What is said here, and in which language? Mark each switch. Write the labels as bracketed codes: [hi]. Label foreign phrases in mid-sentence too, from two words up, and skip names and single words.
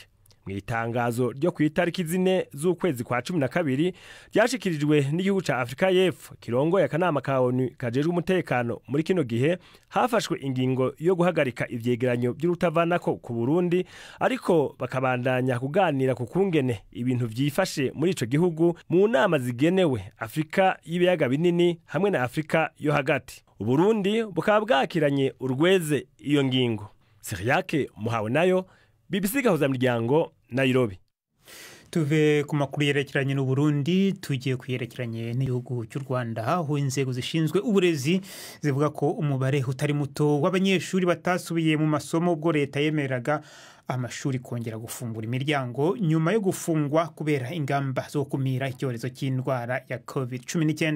[rn] Mwitangazo ryo ku itariki 4 z'ukwezi kwa 12 ryashikirijwe n'igihugu ca Afrika y'Epfo kirongoye akanama ka ONU kajejwe umutekano muri kino gihe, hafashwe ingingo yo guhagarika ivyegeranyo by'urutavanako ku Burundi, ariko bakabandanya kuganira ku kungene ibintu vyifashe muri ico gihugu mu nama zigenewe Afrika y'ibiyaga binini hamwe na Afrika yo hagati. Uburundi bukaba bwakiranye urweze iyo ngingo. Siriake muhawe nayo BBC Gahuza miryango Nairobi. [rw] Tuve ku makuru yerekeranye n'u Burundi tugiye kuyerekeranye n'igihugu cy'u Rwanda, aho inzego zishinzwe uburezi zivuga ko umubare utari muto w'abanyeshuri batasubiye mu masomo ubwo leta yemeraga amashuri kongera gufungura imiryango nyuma yo gufungwa kubera ingamba zo kumira icyorezo cy'indwara ya COVID-19.